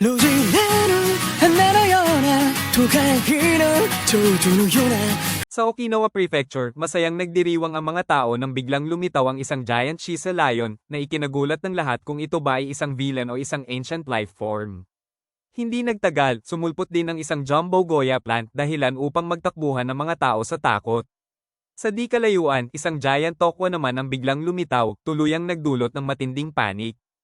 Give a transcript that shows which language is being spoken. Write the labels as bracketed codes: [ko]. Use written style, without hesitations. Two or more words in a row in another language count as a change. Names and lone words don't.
[ja] 路地裏の花のような都会の蝶々のような [tl] Sa Okinawa Prefecture, masayang nagdiriwang ang mga tao nang biglang lumitaw ang isang [en] giant Shiso lion [tl] na ikinagulat ng lahat kung ito ba ay isang villain o isang [en] ancient life form. [tl] Hindi nagtagal, sumulpot din ang isang [en] jumbo goya plant [tl] dahilan upang magtakbuhan ng mga tao sa takot. Sa di kalayuan, isang giant tokwa naman ang biglang lumitaw, tuluyang nagdulot ng matinding panik.